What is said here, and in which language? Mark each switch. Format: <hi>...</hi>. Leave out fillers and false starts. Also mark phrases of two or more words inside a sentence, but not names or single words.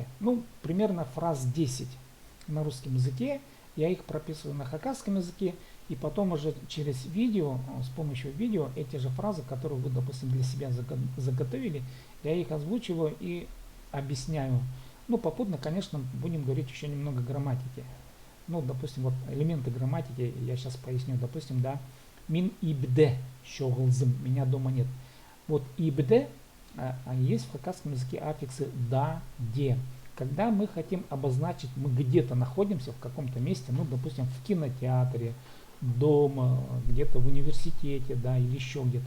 <ru>Ну, примерно фраз 10 на русском языке, я их прописываю на хакасском языке, и потом уже через видео, с помощью видео, эти же фразы, которые вы, допустим, для себя заготовили, я их озвучиваю и объясняю. Ну, попутно, конечно, будем говорить еще немного грамматики. Ну, допустим, вот элементы грамматики я сейчас поясню. Допустим, да,</ru> <kjh>мин ибде щоглзым,</kjh> <ru>меня дома нет. Вот ибде, есть в хакасском языке аффиксы да, де. Когда мы хотим обозначить, мы где-то находимся в каком-то месте, ну, допустим, в кинотеатре, дома, где-то в университете, да, или еще где-то.</ru>